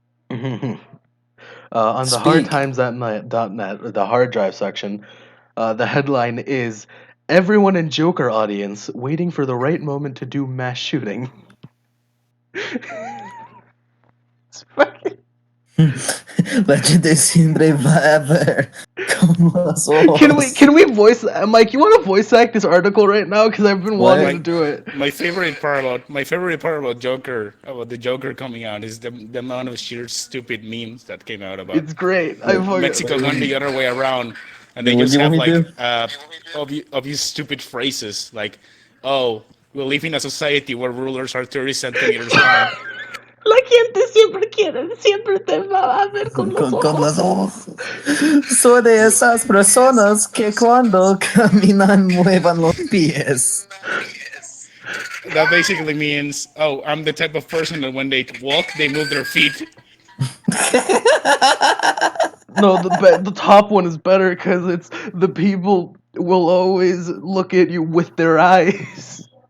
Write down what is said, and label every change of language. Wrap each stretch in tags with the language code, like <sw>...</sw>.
<en>On the Speak. hardtimes.net, the hard drive section, the headline is "Everyone in Joker audience waiting for the right moment to do mass shooting." It's fucking-</en> <es>La gente siempre va a ver con los ojos.</es> <en>Can we voice Mike? You want to voice act this article right now? Because I've been What? wanting to do it. My favorite part about Joker, about the Joker coming out, is the amount of sheer stupid memes that came out about It's great. I fucking Mexico going the other way around, and they What just do you have want me like obvious stupid phrases like, "Oh, we live in a society where rulers are 30 centimeters long."</en> <es>La gente siempre te va a ver con los Con los ojos. ojos. Soy de esas personas que cuando caminan muevan los pies.</es> <en>That basically means, "Oh, I'm the type of person that when they walk, they move their feet." No, the top one is better because it's the people will always look at you with their eyes.</en>